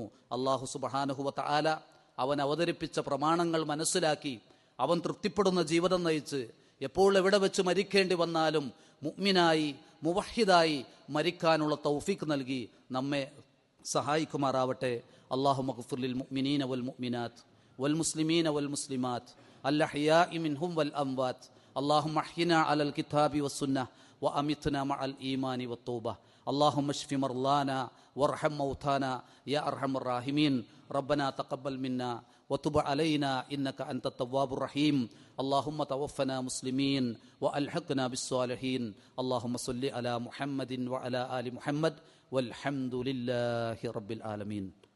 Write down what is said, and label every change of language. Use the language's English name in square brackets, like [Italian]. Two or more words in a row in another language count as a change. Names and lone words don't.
[Arabic] الله سبحانه وتعالى [Malayalam] അവൻ അവതരിപ്പിച്ച പ്രമാണങ്ങൾ മനസ്സിലാക്കി അവൻ തൃപ്തിപ്പെടുന്ന ജീവിതം നയിച്ച് എപ്പോൾ എവിടെ വെച്ച് മരിക്കേണ്ടി വന്നാലും മുഅ്മിനായി മുവഹ്ഹിദായി മരിക്കാനുള്ള തൗഫീഖ് നൽകി നമ്മെ സഹായിക്കുമാറാവട്ടെ. [Arabic] اللهم اغفر للمؤمنين والمؤمنات والمسلمين والمسلمات الأحياء منهم والأموات. اللهم أحينا على الكتاب والسنة وأمتنا مع الإيمان والتوبة. اللهم اشف مرضانا وارحم موتانا يا ارحم الراحمين. ربنا تقبل منا وتب علينا انك انت التواب الرحيم. اللهم توفنا مسلمين والحقنا بالصالحين. اللهم صل على محمد وعلى ال محمد والحمد لله رب العالمين.